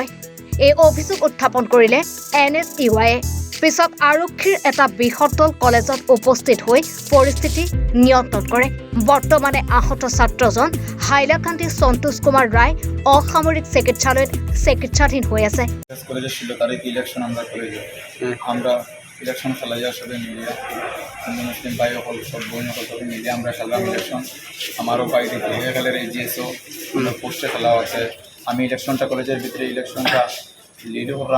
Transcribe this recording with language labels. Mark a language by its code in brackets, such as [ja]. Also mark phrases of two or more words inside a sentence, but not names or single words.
[as] এই অভিযোগ উত্থাপন কৰিলে NSUI। পিছত আৰক্ষীৰ এটা বৃহৎ দল কলেজত উপস্থিত হৈ পৰিস্থিতি নিয়ন্ত্ৰণ কৰে। বৰ্তমানে আহত ছাত্ৰজন হাইলাকান্দি সন্তোষ কুমাৰ ৰায় অসামৰিক চিকিৎসালয়ত চিকিৎসাধীন হৈ আছে। [bn] কলেজের 16 তারিখ ইলেকশন আমরা কলেজে আমরা ইলেকশন খেলাই সবে মিলিয়ে হিন্দু মুসলিম ভাই হল সব বোন হল সবাই মিলিয়ে আমরা খেললাম ইলেকশন। আমারও বাইরে থেকে খেলার এই জিএসও পোস্টে খেলা আছে। আমি ইলেকশনটা কলেজের ভিতরে ইলেকশনটা লিড করলাম।